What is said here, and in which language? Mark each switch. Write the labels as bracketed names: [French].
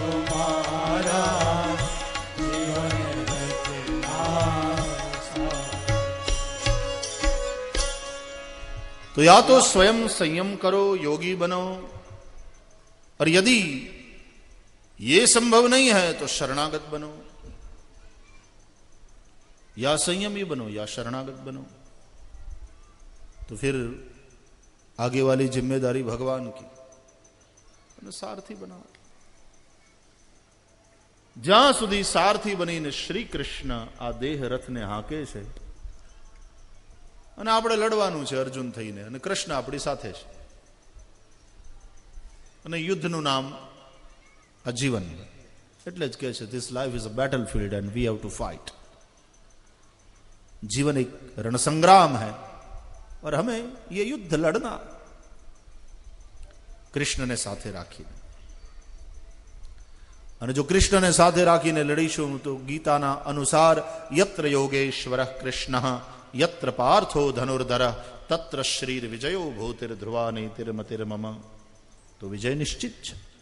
[Gujarati] મારા જીવન રથના સારથી. [Hindi] तो या तो स्वयं संयम करो, योगी बनो, और यदि ये संभव नहीं है तो शरणागत बनो, या संयमी बनो या शरणागत बनो. तो फिर आगे वाली जिम्मेदारी भगवान की, सारथी बना. [Gujarati] જ્યાં સુધી સારથી બનીને શ્રી કૃષ્ણ આ દેહ રથને હાંકે છે અને આપણે લડવાનું છે અર્જુન થઈને, અને કૃષ્ણ આપણી સાથે છે, અને યુદ્ધનું નામ આજીવન. [English] એટલે જ કહે છે this life is a battlefield and we have to fight. [Hindi] जीवन एक रण संग्राम है और हमें ये युद्ध लड़ना. [Gujarati] કૃષ્ણને સાથે રાખીને, અને જો કૃષ્ણને સાથે રાખીને લડીશું તો ગીતાના અનુસાર [Sanskrit] યત્ર યોગેશ્વર કૃષ્ણ યત્ર પાર્થો ધનુર્ધર તત્ર શ્રીર વિજયો ભૂતિર ધ્રુવા નીતિર્મતિર્મમ. [Gujarati] તો વિજય નિશ્ચિત છે.